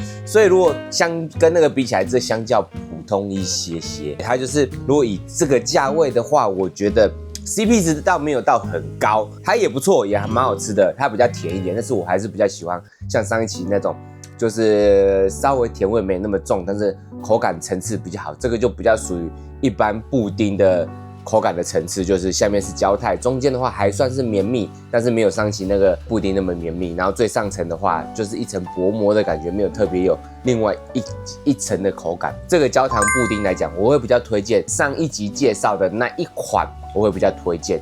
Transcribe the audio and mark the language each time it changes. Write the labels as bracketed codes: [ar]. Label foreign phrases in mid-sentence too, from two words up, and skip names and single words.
[zh] 所以如果跟那個比起來，這相較普通一些些。它就是如果以這個價位的話，我覺得 CP 值倒沒有到很高，它也不錯，也還蠻好吃的。它比較甜一點，但是我還是比較喜歡像上一期那種，就是稍微甜味沒那麼重，但是口感層次比較好。這個就比較屬於一般布丁的口感的層次，就是下面是焦態，中間的話還算是綿密，但是沒有上期那個布丁那麼綿密。然後最上層的話就是一層薄膜的感覺，沒有特別有另外一層的口感。這個焦糖布丁來講，我會比較推薦上一集介紹的那一款，我會比較推薦。